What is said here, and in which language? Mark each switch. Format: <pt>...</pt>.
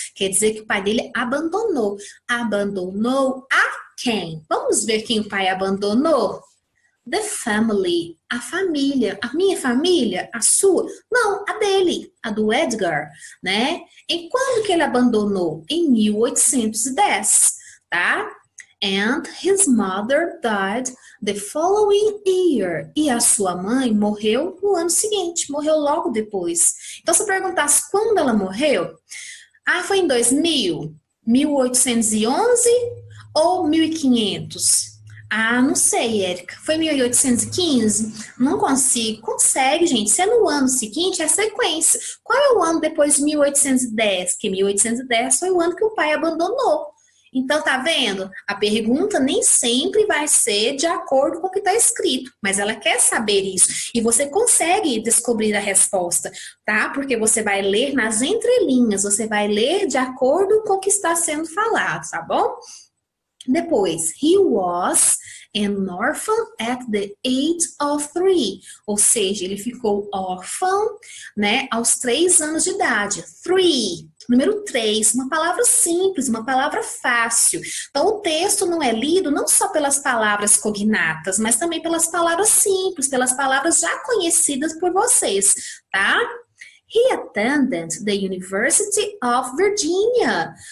<pt>Quer dizer que o pai dele abandonou. Abandonou a quem? Vamos ver quem o pai abandonou?</pt> <en>The family,</en> <pt>a família. A minha família? A sua? Não, a dele, a do Edgar, né? Em quando que ele abandonou? Em 1810, tá?</pt> <en>And his mother died the following year.</en> <pt>E a sua mãe morreu no ano seguinte, morreu logo depois. Então, se eu perguntasse quando ela morreu, foi em 2000, 1811 ou 1500? Não sei, Érica. Foi 1815? Não consigo. Consegue, gente. Se é no ano seguinte, é sequência. Qual é o ano depois de 1810? Que 1810 foi o ano que o pai abandonou. Então, tá vendo? A pergunta nem sempre vai ser de acordo com o que está escrito, mas ela quer saber isso. E você consegue descobrir a resposta, tá? Porque você vai ler nas entrelinhas, você vai ler de acordo com o que está sendo falado, tá bom? Depois,</pt> <en>he was an orphan at the age of 3.</en> <pt>Ou seja, ele ficou órfão, né, aos 3 anos de idade. 3. Número 3, uma palavra simples, uma palavra fácil. Então, o texto não é lido não só pelas palavras cognatas, mas também pelas palavras simples, pelas palavras já conhecidas por vocês, tá?</pt> <en>He attended the University of Virginia.</en>